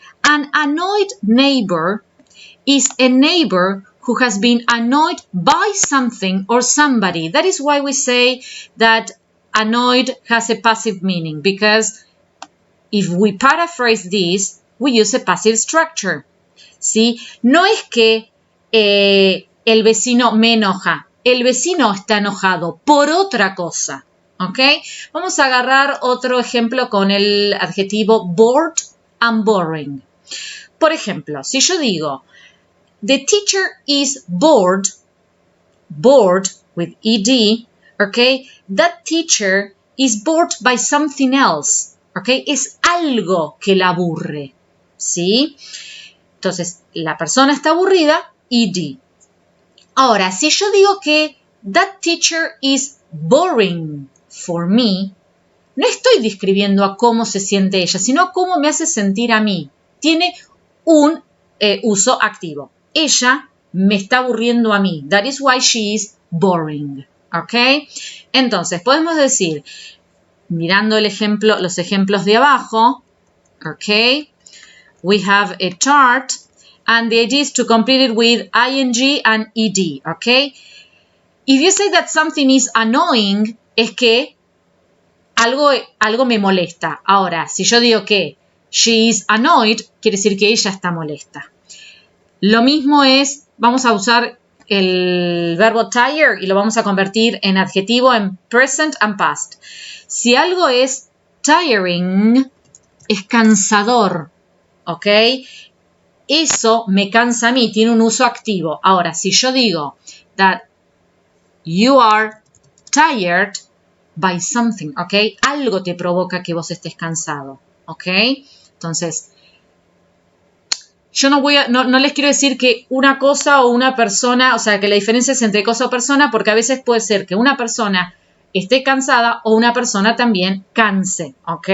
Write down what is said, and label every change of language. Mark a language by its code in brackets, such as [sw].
[en] An annoyed neighbor is a neighbor who has been annoyed by something or somebody. That is why we say that annoyed has a passive meaning, because if we paraphrase this, we use a passive structure. [es] ¿Sí? No es que el vecino me enoja, el vecino está enojado por otra cosa. ¿Ok? Vamos a agarrar otro ejemplo con el adjetivo [en] bored and boring. [es] Por ejemplo, si yo digo, [en] the teacher is bored with ed, okay? That teacher is bored by something else, okay? [es] Es algo que la aburre, ¿sí? Entonces, la persona está aburrida, ed. Ahora, si yo digo que [en] that teacher is boring for me, [es] no estoy describiendo a cómo se siente ella, sino a cómo me hace sentir a mí. Tiene un uso activo. Ella me está aburriendo a mí. [en] That is why she is boring. [es] ¿Ok? Entonces, podemos decir, mirando los ejemplos de abajo, ¿ok? [en] We have a chart, and the idea is to complete it with ing and ed, ¿ok? If you say that something is annoying, [es] es que algo me molesta. Ahora, si yo digo que [en] she is annoyed, [es] quiere decir que ella está molesta. Lo mismo es, vamos a usar el verbo tire y lo vamos a convertir en adjetivo en [en] present and past. [es] Si algo es tiring, es cansador, ¿ok? Eso me cansa a mí, tiene un uso activo. Ahora, si yo digo [en] that you are tired by something, ¿ok? [es] Algo te provoca que vos estés cansado, ¿ok? Entonces, yo no les quiero decir que una cosa o una persona, o sea, que la diferencia es entre cosa o persona, porque a veces puede ser que una persona esté cansada o una persona también canse, ¿ok?